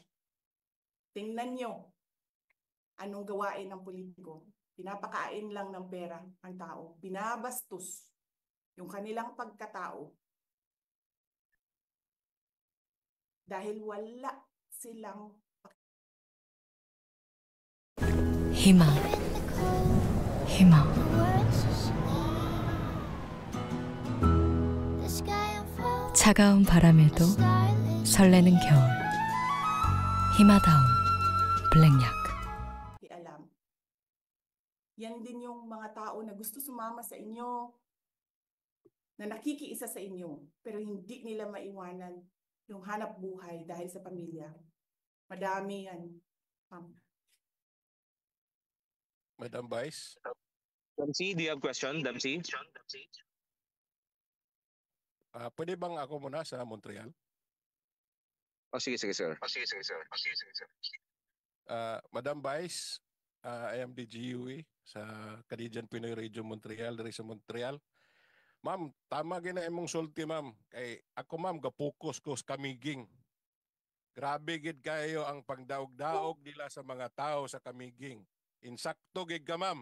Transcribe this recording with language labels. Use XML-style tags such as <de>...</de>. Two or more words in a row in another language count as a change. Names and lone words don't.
<tl>Tingnan nyo anong gawain ng politiko. Pinapakain lang ng pera ang tao. Binabastos yung kanilang pagkatao. Dahil wala silang</tl> <ko>희망, 희망. 차가운 바람에도 설레는 겨울. 희마다운 블랙약.</ko> <tl>alam. Yan din yung mga tao na gusto sumama sa inyo, na nakikiisa sa inyo, pero hindi nila maiwanan yung hanap buhay dahil sa pamilya. Madami yan. Madam Vice.</tl> <en>Dempsey, do you have question, Dempsey?</en> <tl>Pwede bang ako muna sa Montreal? Oh, sige, sir.</tl> <en>Madam Vice, I am the GUE sa Canadian Pinoy Radio Montreal,</en> <hil>diri sa Montreal. Ma'am, tama gina imong sulti, ma'am. Kay ako, ma'am, gapokus ko sa Kamiging. Grabe gid kayo ang pangdaog-daog nila sa mga tao sa Kamiging. Insakto gid ka, ma'am.</hil>